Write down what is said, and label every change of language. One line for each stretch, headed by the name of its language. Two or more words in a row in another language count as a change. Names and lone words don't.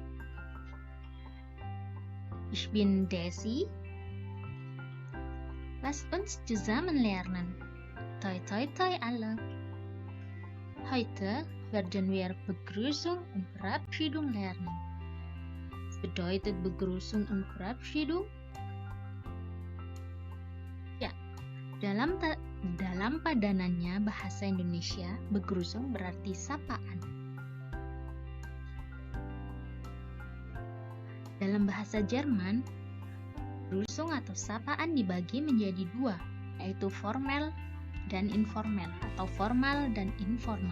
German: Ich bin Desi. Lasst uns zusammen lernen. Toi toi toi alle. Heute werden wir Begrüßung und Verabschiedung lernen. Was bedeutet Begrüßung und Verabschiedung?
Indonesian: Ya, dalam padanannya bahasa Indonesia, begrüßung berarti sapaan. Dalam bahasa Jerman, begrüßung atau sapaan dibagi menjadi dua, yaitu formal dan informal atau formal dan informal.